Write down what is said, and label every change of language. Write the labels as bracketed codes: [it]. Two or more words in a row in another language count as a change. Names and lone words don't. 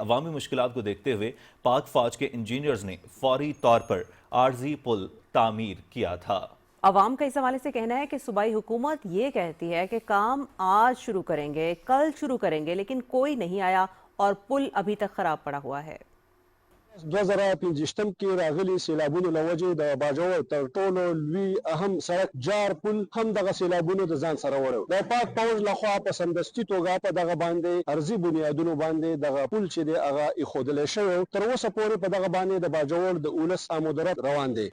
[ur] عوامی مشکلات کو دیکھتے ہوئے پاک فوج کے انجینئرز نے فوری طور پر عارضی پل تعمیر کیا تھا. عوام کا اس حوالے سے کہنا ہے کہ صوبائی حکومت یہ کہتی ہے کہ کام آج شروع کریں گے، کل شروع کریں گے، لیکن کوئی نہیں آیا اور پل ابھی تک خراب پڑا ہوا ہے. [ps] 2015 کې راغلي سیلابونو له وجې د باجوړ تر ټولو لوی اهم سړک جار پل هم دغه سیلابونو د ځان سره وړو. د پاک فوج لخوا په سمدستي توګه په دغه باندې ارضي بنیادونو باندې دغه پل چې دی هغه ایښودل شوی. تر اوسه پورې په دغه باندې د باجوړ د 19 امودرت روان دی.